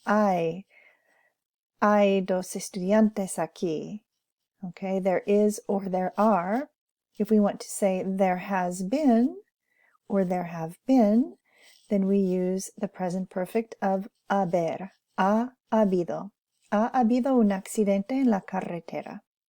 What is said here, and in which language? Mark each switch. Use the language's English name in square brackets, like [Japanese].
[Spanish] Hay dos estudiantes aquí. [English] Okay, there is or there are. If we want to say there has been or there have been, then we use the present perfect of haber. [Spanish] Ha habido. Ha habido un accidente en la carretera.